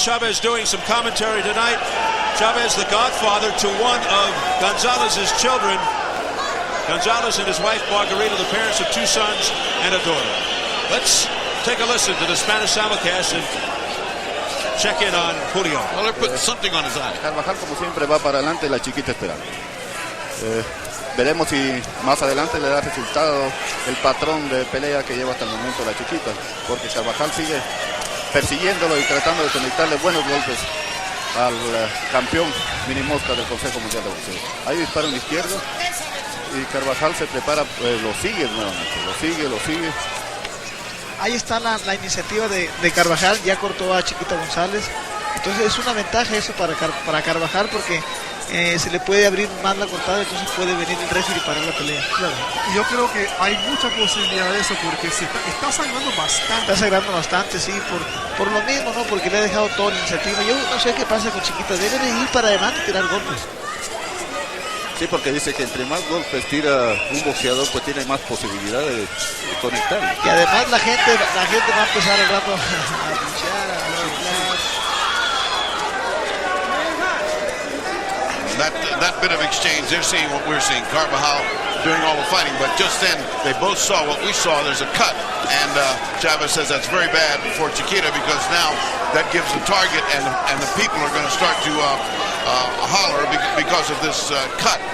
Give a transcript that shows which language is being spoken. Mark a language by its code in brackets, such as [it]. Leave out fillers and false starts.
[en] Chavez doing some commentary tonight. Chavez, the godfather to one of Gonzalez's children. Gonzalez and his wife Margarita, the parents of 2 sons and a daughter. Let's take a listen to the Spanish simulcast and check in on Julio. Well, they're putting something on his eye. [es] Carbajal, como siempre, va para adelante, la Chiquita esperando. Veremos si más adelante le da resultado el patrón de pelea que lleva hasta el momento la Chiquita, porque Carbajal sigue persiguiéndolo y tratando de conectarle buenos golpes al campeón mini mosca del Consejo Mundial de Boxeo. Ahí dispara en la izquierda y Carbajal se prepara, lo sigue nuevamente, lo sigue. Ahí está la iniciativa de Carbajal, ya cortó a Chiquita González, entonces es una ventaja eso para Carbajal, porque se le puede abrir más la cortada, entonces puede venir el referee y parar la pelea. Claro. Y yo creo que hay mucha posibilidad de eso, porque se está sangrando bastante. Está sangrando bastante, sí, por lo mismo, ¿no? Porque le ha dejado toda la iniciativa. Yo no sé qué pasa con Chiquita, debe de ir para adelante y tirar golpes. Sí, porque dice que entre más golpes tira un boxeador, pues tiene más posibilidad de conectar. Y además la gente va a empezar al rato a luchar, a hablar. [en] That bit of exchange, they're seeing what we're seeing. Carbajal doing all the fighting, but just then they both saw what we saw. There's a cut, and Chavez says that's very bad for Chiquita, because now that gives the target, and the people are going to start to holler because of this cut.